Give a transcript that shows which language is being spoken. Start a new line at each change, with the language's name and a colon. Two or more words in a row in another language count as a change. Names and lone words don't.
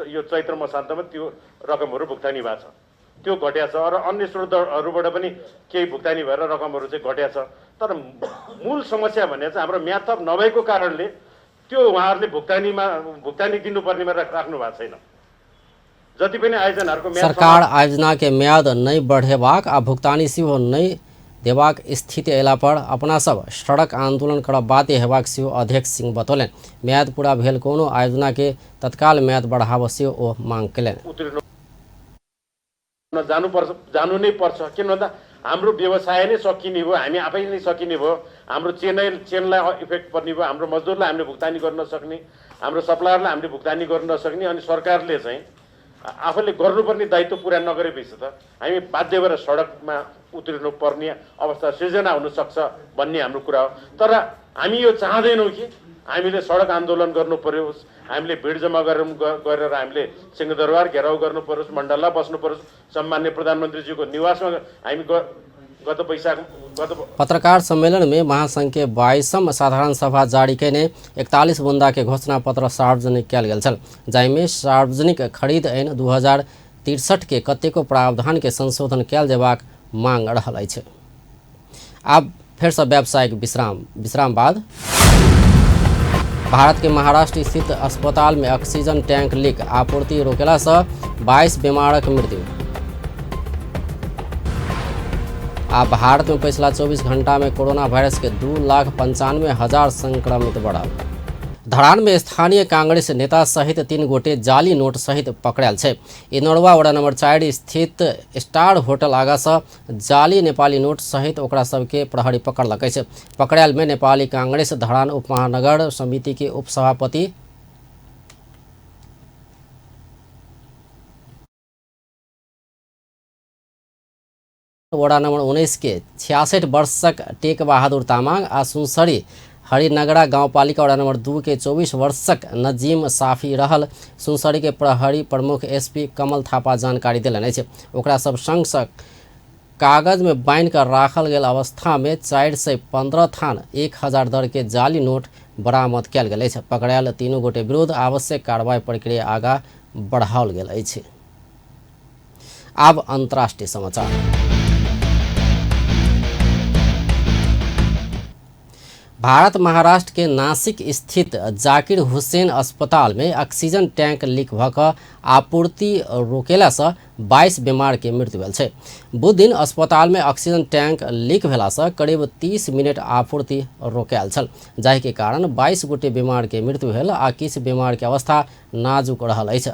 Nepali: यो चैत्र मसान्तमा त्यो रकमहरू भुक्तानी भएको छ, त्यो घट्या छ र अन्य स्रोतहरूबाट पनि केही भुक्तानी भएर रकमहरू चाहिँ घट्या छ। तर मूल समस्या भने चाहिँ हाम्रो म्याद थप नभएको कारणले त्यो उहाँहरूले भुक्तानी दिनुपर्नेमा राख्नु भएको छैन। जति पनि आयोजनाहरूको म्याद
Maithili: सरकार आयोजना के म्याद नहीं बढ़ेबाक आ भुगतानी सेहो नहीं देबाक स्थिति अयला पर अपना सब सड़क आंदोलन कर बाध्य हेबाक सेहो अध्यक्ष सिंह बतौलनि। म्याद पूरा भेल कोनो आयोजना के तत्काल म्याद बढ़ाबऽ सेहो ओ मांग केलनि।
Nepali: जानु नै पर्छ किन भन्दा हाम्रो व्यवसाय नै सकिने भयो, हामी आफै नै सकिने भयो, हाम्रो चेनलाई इफेक्ट पर्ने भयो, हाम्रो मजदुरलाई हामीले भुक्तानी गर्न नसक्ने, हाम्रो सप्लायरलाई हामीले भुक्तानी गर्न नसक्ने अनि सरकारले चाहिँ आफूले गर्नुपर्ने दायित्व पुरा नगरेपछि त हामी बाध्य भएर सडकमा उत्रिनु पर्ने अवस्था सिर्जना हुनसक्छ भन्ने हाम्रो कुरा हो। तर हामी यो चाहँदैनौँ कि हामीले सडक आन्दोलन गर्नु परोस्, हामीले भिड जम्मा गरेर हामीले सिंहदरबार घेराउ गर्नु परोस्, मण्डला बस्नु परोस्, सम्मान्य प्रधानमन्त्रीजीको निवासमा हामी
Maithili: पत्रकार सम्मेलन में महासंघ के 22वां साधारण सभा जारी कैने 41 बुंदा के घोषणा पत्र सार्वजनिक कयल गेल छल, जाहिमे सार्वजनिक खरीद ऐन 2063 के कतेको प्रावधान के संशोधन कयल जेबाक मांग रहल अछि। आब फिर से व्यावसायिक विश्राम बाद भारत के महाराष्ट्र स्थित अस्पताल में
English: oxygen tank
Maithili: लीक आपूर्ति रोकेला से 22 बीमारक मृत्यु। अब भारत में पिछला 24 घंटा में
English: corona virus
Maithili: के 2,95,000 संक्रमित बढ़ल। धरान में स्थानीय कांग्रेस नेता सहित 3 गोटे जाली नोट सहित पकड़ायल छै। इनोरवा वड़ा नंबर 4 स्थित स्टार होटल आगा से जाली नेपाली नोट सहित ओकरा सबके प्रहरी पकड़लकै छै। पकड़ायल में नेपाली कांग्रेस धरान उपमहानगर समिति के उपसभापति वड़ा नंबर 19 के 66 वर्षक टेक बहादुर तामाङ आ सुनसरी हरिनगरा गाउँपालिका वड़ा नंबर 2 के 24 वर्षक नजीम साफी रहल। सुनसरी के प्रहरी प्रमुख एसपी कमल थापा जानकारी दिलनि अछि। ओकरा सब संग कागज में बांध कर राखल गेल अवस्था में 415 थान 1000 दर के जाली नोट बरामद कयल गेल अछि। पकड़ायल 3 गोटे विरुद्ध आवश्यक कार्रवाई प्रक्रिया आगा बढ़ाओल गेल अछि। आब अंतर्राष्ट्रीय समाचार। भारत महाराष्ट्र के नासिक स्थित जाकिर हुसैन अस्पताल में
English: oxygen tank
Maithili: लीक भऽ आपूर्ति रोकेला से 22 बीमार के मृत्यु भेल छै। बुध दिन अस्पताल में
English: oxygen tank
Maithili: लीक भेला से करीब 30 मिनट आपूर्ति रोकायल छल, जाहि के कारण 22 गोटे बीमार के मृत्यु भेल आ किछु बीमार के अवस्था नाजुक रहल अछि।